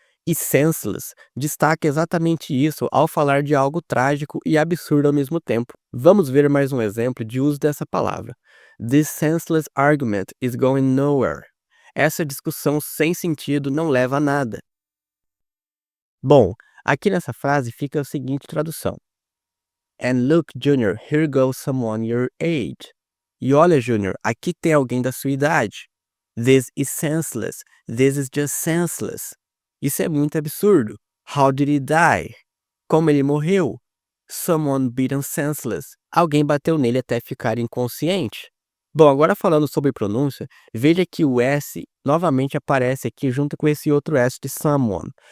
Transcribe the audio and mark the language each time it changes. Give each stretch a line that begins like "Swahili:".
Portuguese: E senseless destaca exatamente isso ao falar de algo trágico e absurdo ao mesmo tempo. Vamos ver mais um exemplo de uso dessa palavra.
English: This senseless argument is going nowhere.
Portuguese: Essa discussão sem sentido não leva a nada. Bom, aqui nessa frase fica a seguinte tradução.
English: And look, Junior, here goes someone your age.
Portuguese: E olha, Junior, aqui tem alguém da sua idade.
English: This is senseless. This is just senseless.
Portuguese: Isso é muito absurdo.
English: How did he die?
Portuguese: Como ele morreu?
English: Someone beaten senseless.
Portuguese: Alguém bateu nele até ficar inconsciente. Bom, agora falando sobre pronúncia, veja que o S novamente aparece aqui junto com esse outro S de someone.